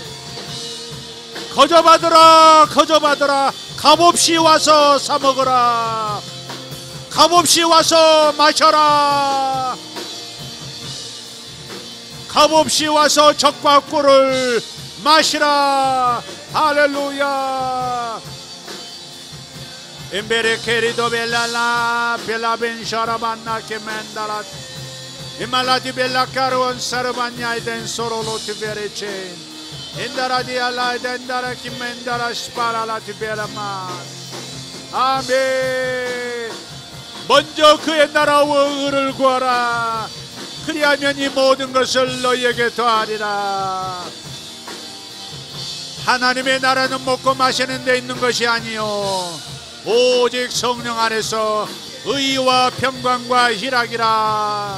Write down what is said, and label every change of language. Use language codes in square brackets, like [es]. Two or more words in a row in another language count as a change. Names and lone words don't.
[ko] 거저받으라. 거저받으라. 값없이 와서 사먹으라. 값없이 와서 마셔라. 값없이 와서 젖과 꿀을 마시라. 할렐루야. Imbere querido bella pela ben sharabanna che mendalat imalati bella caro on sarabanya den sorolo ti verecen indara di alla dendara che mendara spara la ti bella ma. 아멘. 먼저 그의 나라와 의를 구하라. 그리하면 이 모든 것을 너희에게 더하리라. 하나님의 나라는 먹고 마시는 데 있는 것이 아니요 오직 성령 안에서 의와 평강과 희락이라.